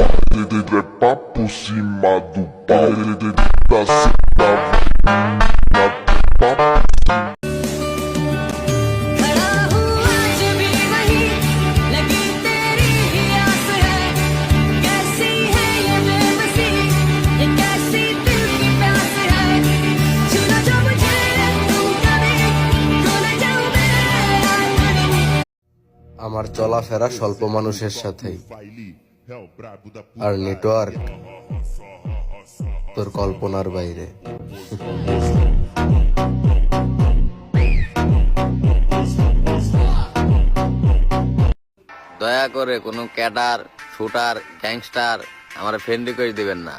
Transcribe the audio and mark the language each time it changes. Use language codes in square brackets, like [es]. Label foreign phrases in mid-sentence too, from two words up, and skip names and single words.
[pt] papo cima do pau, da cima [hi] खड़ा हूँ आज भी वहीं, लगी तेरी ही आस है। कैसी है ये बेबसी, ये कैसी दिल की प्यास है। छूना जो मुझे तुम कभी, खो न जाऊं मैं आंगन। [bn] আমার চলাফেরা স্বল্প মানুষের সাথেই, আর নেটওয়ার্ক তোর কল্পনার বাইরে। দয়া করে কোনো [en] cadre, shooter, gangster [bn] আমার [en] friend request [bn] দিবেন না।